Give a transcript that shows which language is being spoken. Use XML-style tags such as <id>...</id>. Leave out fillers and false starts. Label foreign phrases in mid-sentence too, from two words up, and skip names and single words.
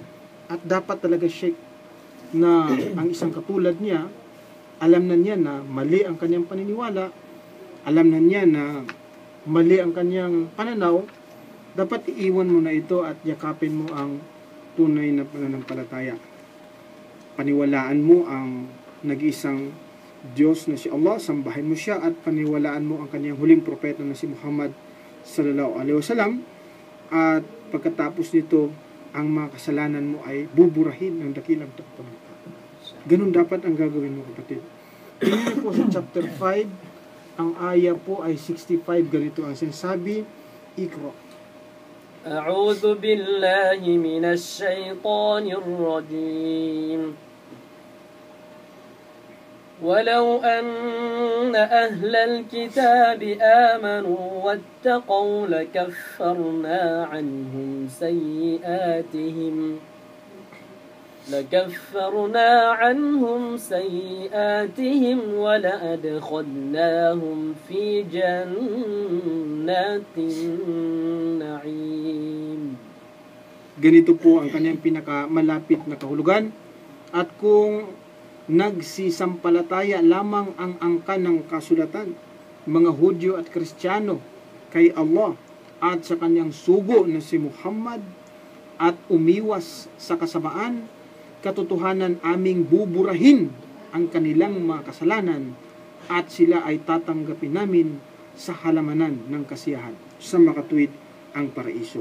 <tl>At dapat talaga Sheikh na ang isang katulad niya, alam na niya na mali ang kanyang paniniwala, alam na niya na mali ang kanyang pananaw, dapat iiwan mo na ito at yakapin mo ang tunay na pananampalataya. Paniwalaan mo ang nag-iisang Diyos na si Allah, sambahin mo siya at paniwalaan mo ang kanyang huling propeta na si Muhammad</tl> <ar>صلى الله عليه وسلم</ar> <tl>At pagkatapos nito, ang mga kasalanan mo ay buburahin ng dakilang tagapaglikha. Ganun dapat ang gagawin mo, kapatid. Tingnan po sa chapter 5, ang aya po ay 65, ganito ang sinasabi, Ikra.</tl> <ar>أعوذ بالله من الشيطان الرجيم ولو أن أهل الكتاب آمنوا واتقوا لكفرنا عنهم سيئاتهم ولأدخلناهم في جنات النعيم.</ar> <tl>Ganito po ang kanyang pinakamalapit na kahulugan. At kung nagsisampalataya lamang ang angkan ng kasulatan, mga Hudyo at Kristiyano, kay Allah at sa kanyang sugo na si Muhammad, at umiwas sa kasamaan, katotohanan aming buburahin ang kanilang mga kasalanan at sila ay tatanggapin namin sa halamanan ng kasiyahan sa makatuwid ang paraiso.</tl>